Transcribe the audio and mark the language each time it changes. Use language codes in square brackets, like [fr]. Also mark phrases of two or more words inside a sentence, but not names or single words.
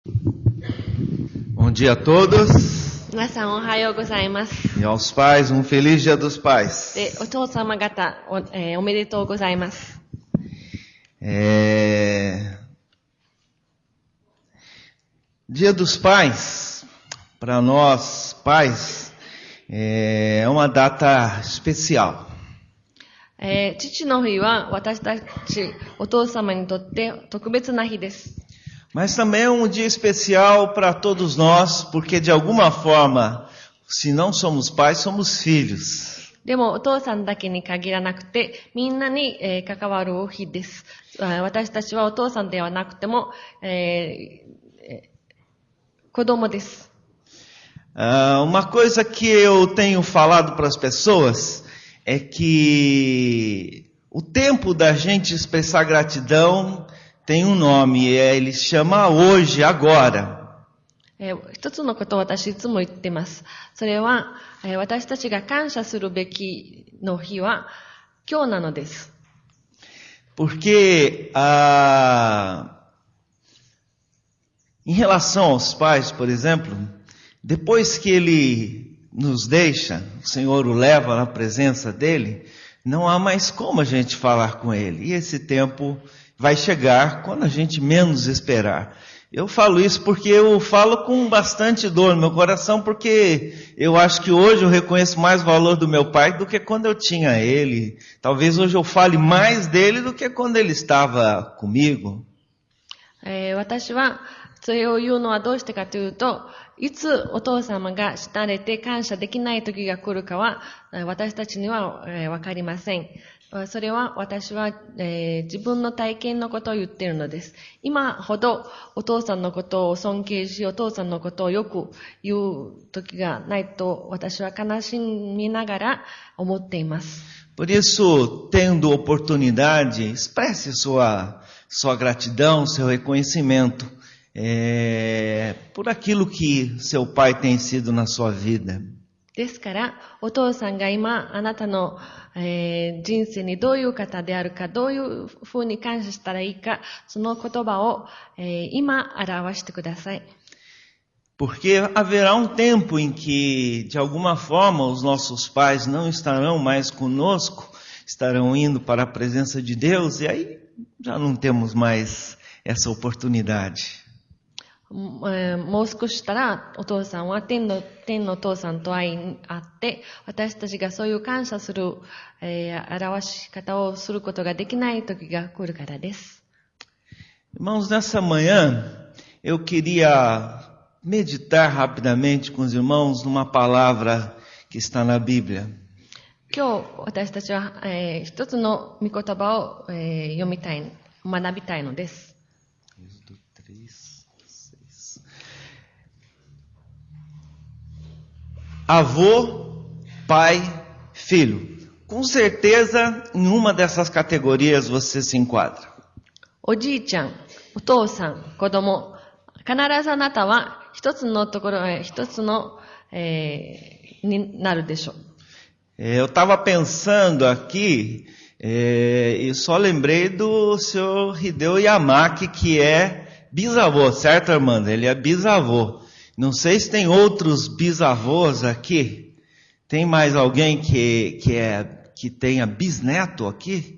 [pt] Bom dia a todos. [ja] 皆さんおはようございます。 [pt] E aos pais, um feliz Dia dos Pais. [ja] で、お父様方、おめでとうございます。 [pt] Dia dos Pais, para nós pais, é uma data especial. [ja] 父の日は私たちお父様にとって特別な日です。 [pt] Mas também é um dia especial para todos nós, porque de alguma forma, se não somos pais, somos filhos. [ja] でもお父さんだけに限らなくて、みんなに、関わる日です。私たちはお父さんではなくても、子供です。 [pt] Uma coisa que eu tenho falado para as pessoas é que o tempo da gente expressar gratidão tem um nome, ele se chama hoje, agora. [ja] 一つのことを私いつも言ってます。それは、私たちが感謝するべきの日は今日なのです。 [pt] Porque em relação aos pais, por exemplo, depois que ele nos deixa, o Senhor o leva na presença dele, não há mais como a gente falar com ele. E esse tempo vai chegar quando a gente menos esperar. Eu falo isso porque eu falo com bastante dor no meu coração, porque eu acho que hoje eu reconheço mais o valor do meu pai do que quando eu tinha ele. Talvez hoje eu fale mais dele do que quando ele estava comigo. [ja] 私はそれを言うのはどうしてかというと、いつお父様が死なれて感謝できない時が来るかは私たちにはわかりません。それは私は、自分の体験のことを言っているのです。今ほどお父さんのことを尊敬し、お父さんのことをよく言う時がないと私は悲しみながら思っています。 [pt] Por isso, tendo oportunidade, expresse sua gratidão, seu reconhecimento por aquilo que seu pai tem sido na sua vida. [ja] ですから、お父さんが今、あなたの、人生にどういう方であるか、どういうふうに感謝したらいいか、その言葉を、今表してください。 [pt] Porque haverá um tempo em que, de alguma forma, os nossos pais não estarão mais conosco, estarão indo para a presença de Deus, e aí já não temos mais essa oportunidade. [ja] もう少ししたらお父さんは天のお父さんと会って、私たちがそういう感謝する、表し方をすることができない時が来るからです。 [pt] Irmãos, nessa manhã eu queria meditar rapidamente com os irmãos numa palavra que está na Bíblia. [ja] 今日私たちは、一つの御言葉を、読みたい、学びたいのです。 [pt] Avô, pai, filho. Com certeza, em uma dessas categorias você se enquadra. [ja] おじいちゃん、お父さん、子供、必ずあなたは一つのところ、一つの、になるでしょう。 [pt] Eu estava pensando aqui e só lembrei do senhor Hideo Yamaki, que é bisavô, certo, Armando? Ele é bisavô. Não sei se tem outros bisavôs aqui. Tem mais alguém que tenha bisneto aqui?